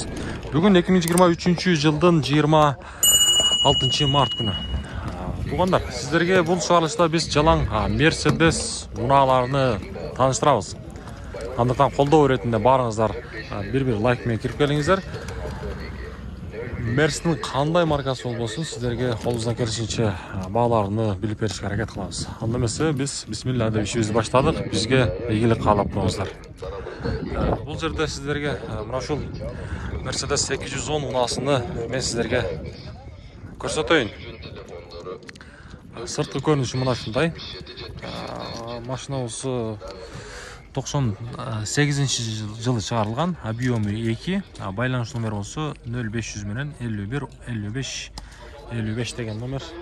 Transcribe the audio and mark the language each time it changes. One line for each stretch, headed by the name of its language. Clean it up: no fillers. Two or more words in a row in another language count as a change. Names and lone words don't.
Kyrgyz: Бүгүн 2023 жылдын 26 март күнү. Туугандар, сиздерге бул чыгарылышта биз жалаң Mercedes унааларыны тааныштырабыз. Андыктан колдоо иретинде баарыңыздар бир лайк менен кирип келиңиздер.
Kazakh: Мерстің қандай
Kyrgyz: маркасы болбосун
Kazakh: сіздерге қолымыздан
Kyrgyz: келишинче бааларыны билип беришке аракет кылабыз. Анда эмесе биз бисмилла деп ишибизди баштадык. Бизге ийгилик каалап туруңуздар. Бул жерде сиздерге мына ушул Mercedes 810 унаасыны мен сиздерге көрсөтөйүн. Сырткы көрүнүшү мына ушундай. Машинабыз 98 жылы чыгарылган, объемы 2, байланыш номер болсо 0500 менен 51 55 55 деген номер.